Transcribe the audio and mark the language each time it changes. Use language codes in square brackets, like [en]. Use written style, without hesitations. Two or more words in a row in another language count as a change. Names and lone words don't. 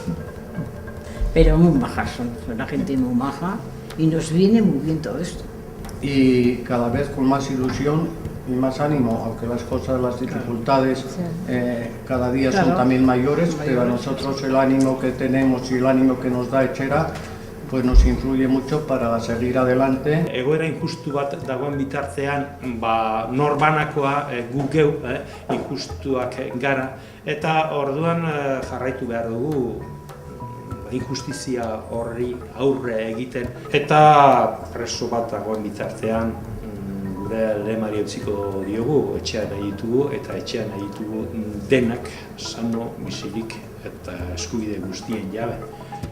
[es] Pero muy majas son una gente muy maja y nos viene muy bien todo esto. Y cada vez con más ilusión y más ánimo, aunque las cosas, las dificultades cada día son también mayores, pero a nosotros el ánimo que tenemos y el ánimo que nos da Etxera pues nos influye mucho para seguir adelante. [eu] Egoera injustu bat dagoen bitartean, norbanakoa gu geu, injustuak gara, eta orduan jarraitu behar dugu injustizia horri aurre egiten. Eta preso bat dagoen bitartean, gure lemari eutsiko diogu, etxean nahi ditugu, eta etxean nahi ditugu denak sano, bizirik eta eskubide guztien jabe.